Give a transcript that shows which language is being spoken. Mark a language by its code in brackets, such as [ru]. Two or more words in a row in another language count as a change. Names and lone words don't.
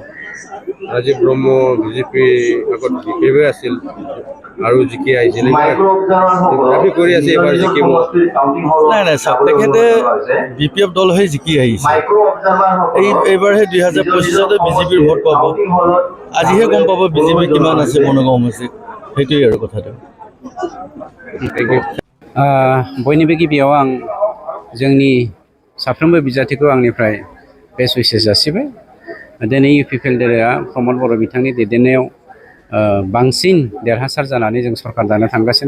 [as] ৰাজীৱ ব্ৰহ্ম বিজেপি আগত জিকিবই আছিল আৰু জিকি আহিছিল দাবী কৰি আছে এইবাৰ জিকিব নাই চাওক তেখেতে BPF দল হৈ জিকি আহিছে এইবাৰহে 2025-তে বিজেপিৰ ভোট পাব আজিহে গম পাব বিজেপি কিমান আছে বনগাঁও সমষ্টিত সেইটোৱেই আৰু কথাটো [brx] बयनिबो गिबियाव आं जोंनि साफ्रोमबो बिजाथिखौ आंनिफ्राय बेस्ट उइसेस जासिबाय दिनै UPPL दलआ प्रमद बर' बिथांनि दैदेननायाव बांसिन देरहासार जानानै जों सरकार दानो थांगासिनो